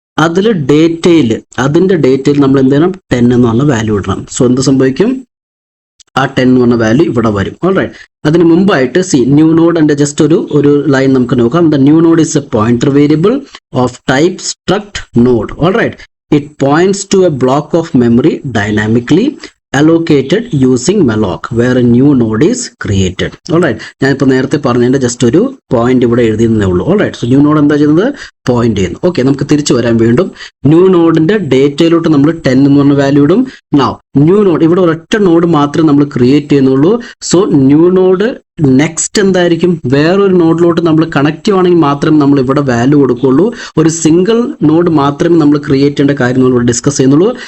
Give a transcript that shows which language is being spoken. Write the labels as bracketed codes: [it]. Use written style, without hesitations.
[ml] അതിൽ അതിന്റെ ഡേറ്റയിൽ നമ്മൾ എന്ത് ചെയ്യണം? 10 എന്ന് പറഞ്ഞ വാല്യൂ ഇടണം. സോ എന്ത് സംഭവിക്കും? ആ 10 എന്ന് പറഞ്ഞ വാല്യൂ ഇവിടെ വരും, ഓൾറൈറ്റ്? അതിന് മുമ്പായിട്ട് ന്യൂ നോഡിന്റെ ജസ്റ്റ് ഒരു ലൈൻ നമുക്ക് നോക്കാം. [en] The new node is a pointer variable of type struct node, alright? It points to a block of memory dynamically allocated using malloc where a new node is created, alright? [ml] ഞാൻ ഇപ്പോൾ നേരത്തെ പറഞ്ഞതിന്റെ just ഒരു point ഇവിടെ എഴുതിയെന്നേ ഉള്ളൂ, [en] alright? [ml] So new node എന്താ ചെയ്യുന്നത്? Point ചെയ്യുന്നു. ഓക്കെ, നമുക്ക് തിരിച്ചു വരാം. വീണ്ടും ന്യൂ നോഡിന്റെ ഡേറ്റയിലോട്ട് നമ്മൾ 10 എന്ന് പറഞ്ഞ വാല്യൂ ഇടും. നൗ ന്യൂ നോഡ്, ഇവിടെ ഒരൊറ്റ നോഡ് മാത്രമേ നമ്മൾ ക്രിയേറ്റ് ചെയ്യുന്നുള്ളൂ. സോ ന്യൂ നോഡ് നെക്സ്റ്റ് എന്തായിരിക്കും, വേറൊരു നോഡിലോട്ട് നമ്മൾ കണക്ട് ചെയ്യുവാണെങ്കിൽ മാത്രമേ നമ്മൾ ഇവിടെ വാല്യൂ കൊടുക്കുള്ളൂ. ഒരു സിംഗിൾ നോഡ് മാത്രമേ നമ്മൾ ക്രിയേറ്റ് ചെയ്യേണ്ട കാര്യം നമ്മൾ ഡിസ്കസ് ചെയ്യുന്നുള്ളൂ.